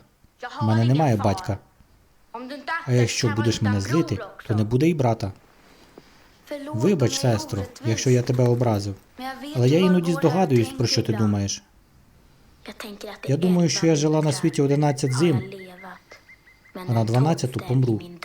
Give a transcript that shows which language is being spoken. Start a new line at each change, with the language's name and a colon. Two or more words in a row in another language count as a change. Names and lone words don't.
Swedish: Jag
Ukrainian: У
Swedish: har
Ukrainian: мене
Swedish: ingen
Ukrainian: немає
Swedish: far.
Ukrainian: батька.
Swedish: Om du inte
Ukrainian: А якщо будеш мене злити, то не буде й брата. Вибач, сестро, якщо я тебе образив. Але я іноді здогадуюсь, про що ти думаєш. Я думаю, що я жила на світі 11 зим, а на 12-ту помру.